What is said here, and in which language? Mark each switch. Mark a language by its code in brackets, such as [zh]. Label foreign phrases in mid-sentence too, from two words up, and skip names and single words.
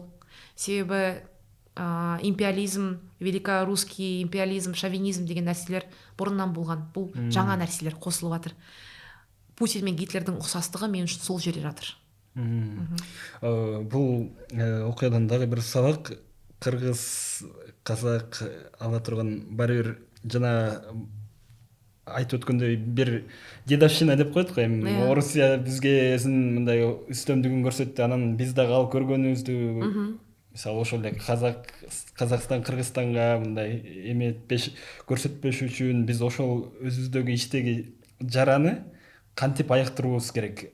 [kk] Себебі империализм, [ru] великорусский империализм, [kk] шовинизм деген нәрселер бұрыннан болған. Бұл жаңа нәрселер қосылып жатыр. Путин мен Гитлердің ұқсастығы мен үшін сол жерде жатыр. Бұл оқиғадан дағы бір сабақ, қырғыз, қазақ ала тұрған бәрібір [ky] жана айтып өткөндөй бір дедовщина деп коет го эми. Орусия бизге мындай үстөмдүгүн көрсөттү, анан биз дагы ал көргөнүбүздү мисалы ошол эле Казакстан Кыргызстанга мындай эметпеш көрсөтпөш үчүн биз ошол өзүбүздөгү иштеги жараны кантип аяктырабыз керек.